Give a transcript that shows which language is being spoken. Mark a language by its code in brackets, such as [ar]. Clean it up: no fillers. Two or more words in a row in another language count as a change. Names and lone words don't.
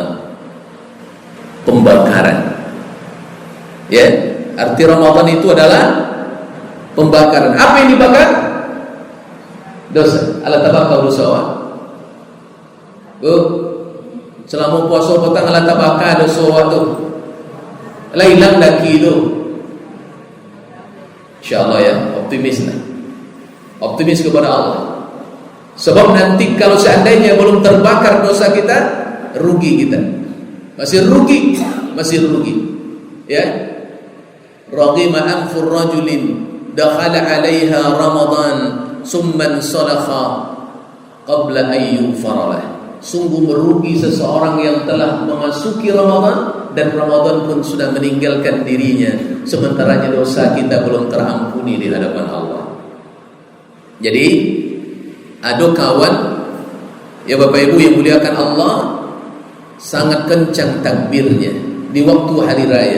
[id] Pembakaran, ya. Arti Ramadan itu adalah pembakaran. Apa yang dibakar? Dosa. [min] Ala tabakar dosa. Bu, selama puasa petang ala tabakar dosa tu. Ala hilang daki tu. InsyaAllah ya, [id] optimis lah. Optimis kepada Allah. Sebab nanti kalau seandainya belum terbakar dosa kita, rugi kita. Masih rugi, masih rugi. Ya. [ar] رغم أنف رجل دخل عليه رمضان ثم انسلخ قبل أن يغفر. [id] Sungguh merugi seseorang yang telah memasuki Ramadan dan Ramadan pun sudah meninggalkan dirinya, sementara dosa kita belum terampuni di hadapan Allah. Jadi ada kawan ya Bapak Ibu yang muliakan Allah, sangat kencang takbirnya di waktu hari raya.